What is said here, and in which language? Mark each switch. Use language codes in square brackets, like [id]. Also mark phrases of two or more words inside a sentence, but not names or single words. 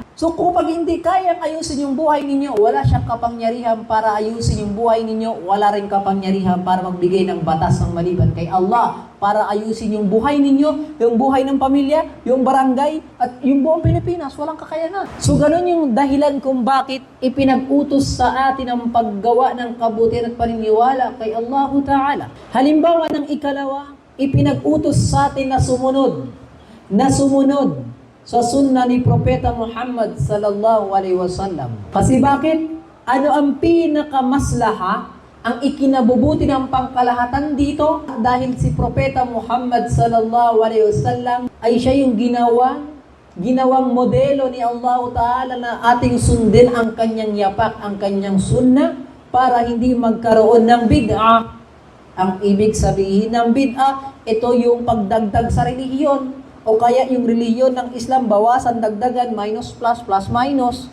[tl] So kapag hindi kayang ayusin yung buhay ninyo, wala siyang kapangyarihan para ayusin yung buhay ninyo, wala rin kapangyarihan para magbigay ng batas ng maliban kay Allah, para ayusin yung buhay ninyo, yung buhay ng pamilya, yung barangay, at yung buong Pilipinas, walang kakayanan. So ganun yung dahilan kung bakit ipinag-utos sa atin ang paggawa ng kabutihan at paniniwala kay Allah Ta'ala. Halimbawa ng ikalawa, ipinag-utos sa atin na sumunod sa sunna ni Propeta Muhammad [ar] صلى الله عليه وسلم. [tl] Kasi bakit? Ano ang pinakamaslaha, ang ikinabubuti ng pangkalahatan dito? Dahil si Propeta Muhammad [ar] صلى الله عليه وسلم [tl] ay siya yung ginawang modelo ni Allah Ta'ala na ating sundin ang kanyang yapak, ang kanyang sunna para hindi magkaroon ng bid'ah Ang ibig sabihin ng bid'ah, ito yung pagdagdag sa relihiyon. O kaya yung relihiyon ng Islam, bawasan, dagdagan, [en] minus, plus, plus, minus.